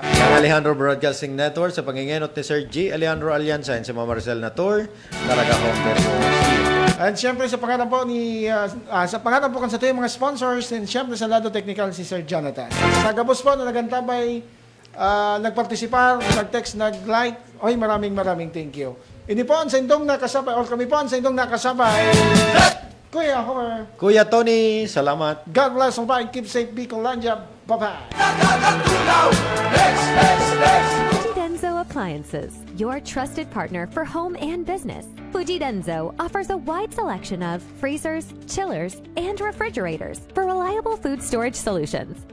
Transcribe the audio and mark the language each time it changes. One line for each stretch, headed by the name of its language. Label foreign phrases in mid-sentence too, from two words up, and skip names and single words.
Bikol: Ang Alejandro Broadcasting Network sa pangingenot ni Sir G. Alejandro Alianza and si Mama Maricel Natur, Taraga Home Depot. And syempre sa pangalan po kan sa tuwing mga sponsors and syempre sa lado technical si Sir Jonathan. Sa Gabos po na nagantabay, nagpartisipar, nag-text, nag-like.
Filipino: Oy, maraming
English: thank you.
Bikol: Ini po ang sa indong nakasabay, or kami po ang sa indong nakasabay. Kuya Homer. Kuya Tony, salamat.
English: God bless and bye. Keep safe, Bicolandia. Bye-bye. Fujidenzo Appliances, your trusted partner for home and business. Fujidenzo offers a wide selection of freezers, chillers, and refrigerators for reliable food storage solutions.